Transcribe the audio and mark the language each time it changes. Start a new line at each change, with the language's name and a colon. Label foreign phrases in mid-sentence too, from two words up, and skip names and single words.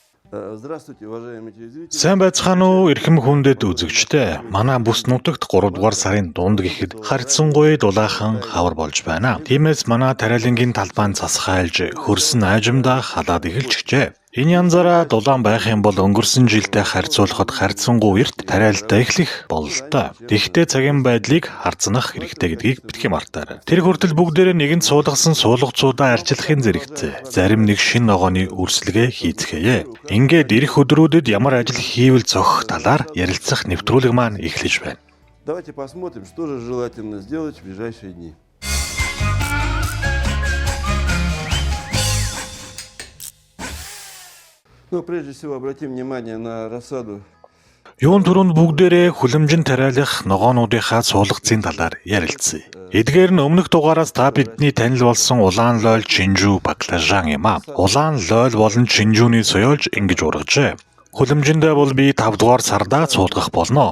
Russian: Здравствуйте, уважаемые телезрители.
Mongolian: Сайн байцгаана уу эрхэм хүндэт үзэгчдээ. Манай бүс нутагт 3 дугаар сарын дунд гэхэд харьцангуй дулаахан хавар болж байна. Тиймээс манай тариалангийн талбайн засхайлж хөрсөн айжимдаа халаад эхэлчихжээ. Энэ янзаараа дулаан байх юм бол өнгөрсөн жилдээ харьцуулахад харьцангуй эрт тариалалтаа эхлэх бололтой. Тэгэхдээ цагийн байдлыг харцнах хэрэгтэй гэдгийг битгий мартаарай. Тэр хүртэл бүгдээрээ нэгэнт суулгасан суулгацуудаа арчилахын зэрэгцээ. Зарим нэг шин ногооны үрсэлгээ хийцгээе. Ингээд ирэх өдрүүдэд ямар ажил хийвэл зохих талаар ярилцах нэвтрүүлэг маань эхлэж байна.
Russian: Давайте посмотрим, что же желательно сделать в ближайшие дни. Ну, прежде всего, обратим внимание на рассаду.
Mongolian: Юун түрүүнд бүгдээрээ хүлэмжин тариалах ногоонуудынхаа суулгацын талаар ярилцъя. Эдгээр нь өмнөх дугаараас та бидний танил болсон улаан лойл, чинжүү, баклажан юм а. Улаан лойл болон чинжүүний соёолж ингэж ургажээ. Хүлэмжиндээ бол би 5 дугаар сардаа суулгах болно.